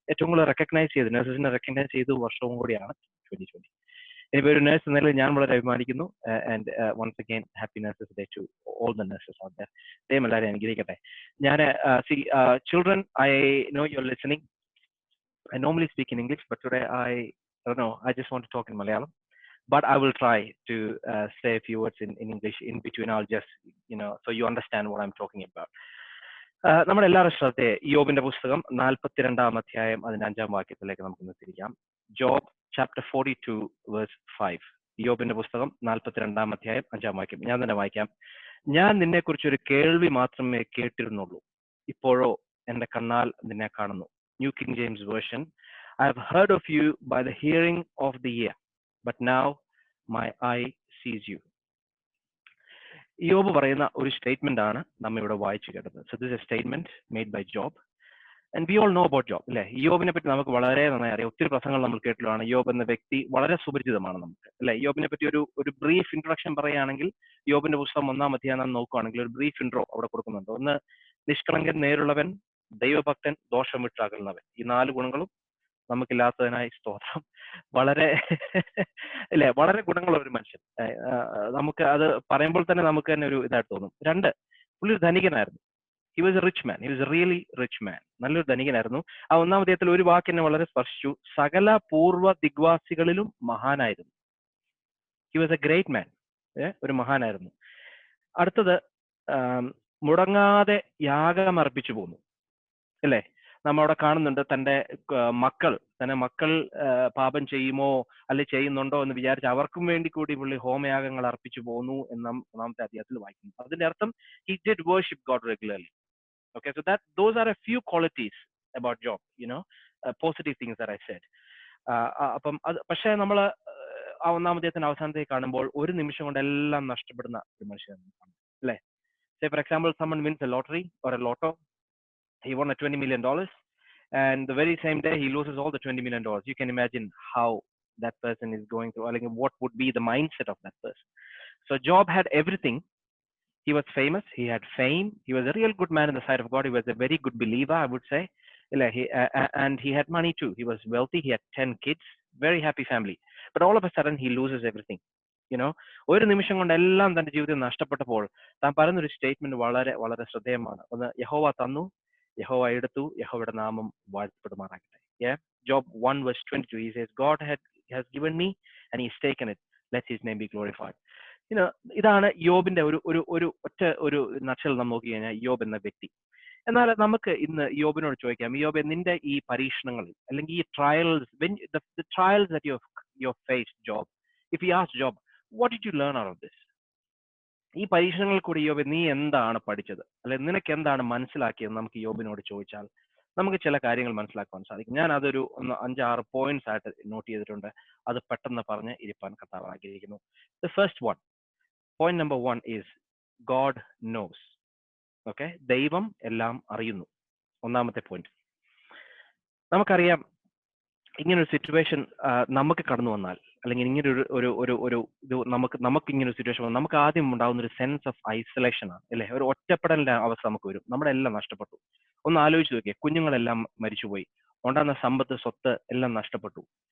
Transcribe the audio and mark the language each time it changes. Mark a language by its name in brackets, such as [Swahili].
[Malayalam] ഏറ്റവും കൂടുതൽ റെക്കഗ്നൈസ് ചെയ്ത് നഴ്സസിനെ റെക്കഗ്നൈസ് ചെയ്ത വർഷവും കൂടിയാണ് 2020. ഇനിയിപ്പോൾ ഒരു നഴ്സ് എന്നതിൽ ഞാൻ വളരെ അഭിമാനിക്കുന്നു. [English] And once again happy nurses day to all the nurses out there. [Malayalam] ദൈവം എല്ലാവരെയും അനുഗ്രഹിക്കട്ടെ. [English] ഞാൻ children, I know you're listening. I normally speak in English, but today I don't know, I just want to talk in Malayalam. But I will try to say a few words in English in between. I'll just, so you understand what I'm talking about. [Malayalam] നമ്മുടെ എല്ലാവരും ശ്രദ്ധയെ യോബിന്റെ പുസ്തകം 42 അധ്യായം അതിന്റെ 5 വാക്യത്തിലേക്ക് നമുക്ക് തിരിക്കാം. Job chapter 42 verse 5. യോബിന്റെ പുസ്തകം 42 അധ്യായം 5 വാക്യം. ഞാൻ തന്നെ വായിക്കാം. ഞാൻ നിന്നെക്കുറിച്ച് ഒരു കേൾവി മാത്രമേ കേട്ടിരുന്നുള്ളൂ, ഇപ്പോഴോ എന്റെ കണ്ണാൽ നിന്നെ കാണുന്നു. [English] New King James Version. I have heard of you by the hearing of the ear, but now my eye sees you. [Malayalam] യോബ് പറയുന്ന ഒരു സ്റ്റേറ്റ്മെന്റ് ആണ് നമ്മൾ ഇവിടെ വായിച്ചു കേട്ടത്. [English] So this is a statement made by Job, and we all know about Job, അല്ലേ? [Malayalam] യോബിനെ പറ്റി നമുക്ക് വളരെ നന്നായി അറിയാം. ഒത്തിരി പ്രസംഗങ്ങൾ നമ്മൾ കേട്ടിട്ടുള്ളതാണ്. യോബ് എന്ന വ്യക്തി വളരെ സുപരിചിതമാണ് നമുക്ക്, അല്ലെ? യോബിനെ പറ്റി ഒരു ബ്രീഫ് ഇൻട്രൊഡക്ഷൻ പറയുകയാണെങ്കിൽ, യോബിന്റെ പുസ്തകം 1-ാം അധ്യായം നാം നോക്കുകയാണെങ്കിൽ ഒരു ബ്രീഫ് ഇൻട്രോ അവിടെ കൊടുക്കുന്നുണ്ട്. ഒന്ന്, നിഷ്കളങ്കൻ, നേരുള്ളവൻ, ദൈവഭക്തൻ, ദോഷം വിട്ടകലുന്നവൻ. ഈ 4 ഗുണങ്ങളും നമുക്കില്ലാത്തതിനായി സ്തോത്രം. വളരെ അല്ലെ, വളരെ ഗുണങ്ങളുള്ള ഒരു മനുഷ്യൻ. നമുക്ക് അത് പറയുമ്പോൾ തന്നെ നമുക്ക് തന്നെ ഒരു ഇതായിട്ട് തോന്നും. 2, പുള്ളി ഒരു ധനികനായിരുന്നു. [English] He was a rich man. [Malayalam] He was A really rich മാൻ. നല്ലൊരു ധനികനായിരുന്നു. ആ 1-ാം അധ്യായത്തിൽ ഒരു വാക്ക് എന്നെ വളരെ സ്പർശിച്ചു. സകല പൂർവ്വ ദിഗ്വാസികളിലും മഹാനായിരുന്നു. [English] He was a great man. [Malayalam] ഒരു മഹാനായിരുന്നു. അടുത്തത്, മുടങ്ങാതെ യാഗം അർപ്പിച്ചു പോന്നു, അല്ലേ? നമ്മളവിടെ കാണുന്നുണ്ട്, തന്റെ മക്കൾ പാപം ചെയ്യുമോ അല്ലെ ചെയ്യുന്നുണ്ടോ എന്ന് വിചാരിച്ച് അവർക്കും വേണ്ടി കൂടി പുള്ളി ഹോമയാഗങ്ങൾ അർപ്പിച്ചു പോന്നു എന്ന് 1-ാമത്തെ അധ്യായത്തിൽ വായിക്കുന്നു. അതിന്റെ അർത്ഥം [English] he did worship God regularly. Okay, so those are a few qualities about Job, positive things that I said. [Malayalam] അപ്പം പക്ഷേ നമ്മൾ ആ 1-ാം അധ്യായത്തിന്റെ അവസാനത്തേക്ക് കാണുമ്പോൾ ഒരു നിമിഷം കൊണ്ട് എല്ലാം നഷ്ടപ്പെടുന്ന ഒരു മനുഷ്യനാണ്, അല്ലേ? [English] Say for example, someone wins a lottery or a lotto. He won a $20 million, and the very same day he loses all the $20 million. You can imagine how that person is going through, like what would be the mindset of that person. So Job had everything. He was famous, he had fame, he was a real good man in the sight of God, he was a very good believer, I would say. And he had money too. He was wealthy, he had 10 kids, very happy family. But all of a sudden he loses everything. [Malayalam] ഒരു നിമിഷം കൊണ്ട് എല്ലാം തന്റെ ജീവിതത്തിൽ നഷ്ടപ്പെട്ടപ്പോൾ താൻ പറയുന്നൊരു statement വളരെ വളരെ ശ്രദ്ധേയമാണ്. ഒന്ന്, യഹോവ തന്നു, യഹോവ എടുത്തു, യഹോവയുടെ നാമം വാഴ്ത്തപ്പെടുമാറാകട്ടെ. [English] Job 1:22, he says, God has given me and he's taken it, let his name be glorified. [Malayalam] ഇതാണ് യോബിന്റെ ഒരു നക്ഷൽ നാം നോക്കി കഴിഞ്ഞാൽ യോബ് എന്ന വ്യക്തി. എന്നാൽ നമുക്ക് ഇന്ന് യോബിനോട് ചോദിക്കാം, യോബ്, നിന്റെ ഈ പരീക്ഷണങ്ങളിൽ അല്ലെങ്കിൽ ഈ trials, [English] the trials that you faced, Job, if you ask Job, what did you learn out of this? [Malayalam] ഈ പരീക്ഷണങ്ങളിൽ കൂടി യോബ് നീ എന്താണ് പഠിച്ചത്, അല്ലെ നിനക്ക് എന്താണ് മനസ്സിലാക്കിയത്? നമുക്ക് യോബിനോട് ചോദിച്ചാൽ നമുക്ക് ചില കാര്യങ്ങൾ മനസ്സിലാക്കാൻ സാധിക്കും. ഞാൻ അതൊരു 5-6 പോയിന്റ്സ് ആയിട്ട് നോട്ട് ചെയ്തിട്ടുണ്ട്. അത് പെട്ടെന്ന് പറഞ്ഞ് ഇരിപ്പാൻ കർത്താവ് ആഗ്രഹിക്കുന്നു. [English] The first one, point number 1 is God knows. [Malayalam] Okay, ദൈവം എല്ലാം അറിയുന്നു. 1-ാമത്തെ പോയിന്റ്. നമുക്കറിയാം, ഇങ്ങനൊരു സിറ്റുവേഷൻ നമുക്ക് കടന്നു വന്നാൽ, അല്ലെങ്കിൽ ഇങ്ങനെ ഒരു ഇത് നമുക്ക് ഇങ്ങനെ ഒരു സിറ്റുവേഷൻ വന്നു, നമുക്ക് ആദ്യം ഉണ്ടാകുന്ന ഒരു സെൻസ് ഓഫ് ഐസൊലേഷൻ ആണ് അല്ലേ? ഒരു ഒറ്റപ്പെടലിന്റെ അവസ്ഥ നമുക്ക് വരും. നമ്മുടെ എല്ലാം നഷ്ടപ്പെട്ടു. ഒന്ന് ആലോചിച്ച് നോക്കിയേ, കുഞ്ഞുങ്ങളെല്ലാം മരിച്ചുപോയി, ഉണ്ടാകുന്ന സമ്പത്ത്, സ്വത്ത് എല്ലാം നഷ്ടപ്പെട്ടു.